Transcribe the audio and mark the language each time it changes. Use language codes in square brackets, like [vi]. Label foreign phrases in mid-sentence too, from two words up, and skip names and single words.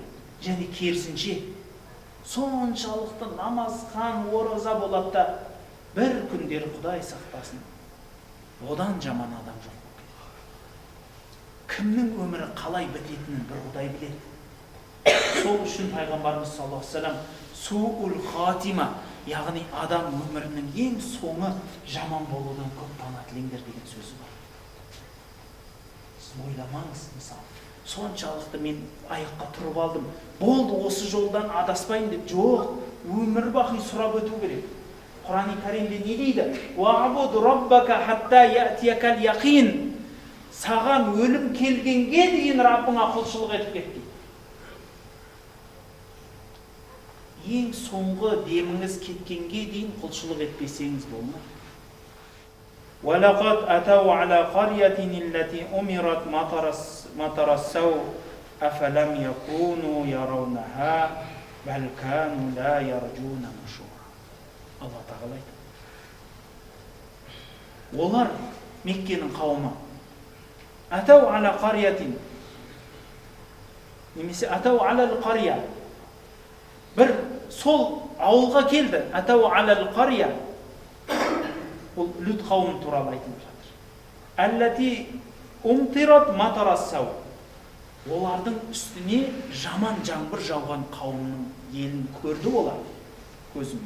[kk] Және керісінше, соншалықты намазхан, ораза болады да, бір күндері Құдай сақтасын, одан жаман адам жоқ. Кімнің өмірі қалай бітетінін бір Құдай біледі. Сол үшін пайғамбарымыз [ar] صلى الله عليه وسلم سوء الخاتمة, [kk] яғни адам өмірінің ең соңы жаман болудан көп пана тілеңдер деген сөзі бар. Сіз ойламаңыз, мысалы, соншалықты мен аяққа тұрып алдым, болды осы жолдан адаспайын деп, жоқ, өмір бақи сұрап өту керек. Құран-ы Кәрімде не дейді? [ar] واعبد ربك حتى يأتيك اليقين. [kk] Саған өлім келгенге дейін Раббыңа құлшылық етіп кет дейді. Ең соңғы деміңіз кеткенге дейін құлшылық етпесеңіз болмайды. [ar] وَلَقَدْ أَتَوْا عَلَى قَرْيَةٍ الَّتِي أُمِرَتْ مَطَرَ السَّوْءِ أَفَلَمْ يَكُونُوا يَرَوْنَهَا بَلْ كَانُوا لَا يَرْجُونَ نُشُورًا. [kk] Алла тағала айтады. Олар Меккенің қауымы [ar] أَتَوْا عَلَى قَرْيَةٍ, [kk] немесе [ar] أَتَوْا عَلَى الْقَرْيَةِ, [kk] бір сол ауылға келді. [ar] أتوا على القرية, [kk] ол Лут қауым туралы айтылып жатыр. [ar] التي أمطرت مطر السوء, [kk] олардың үстіне жаман жаңбыр жауған қауымның елін көрді олар көзімен.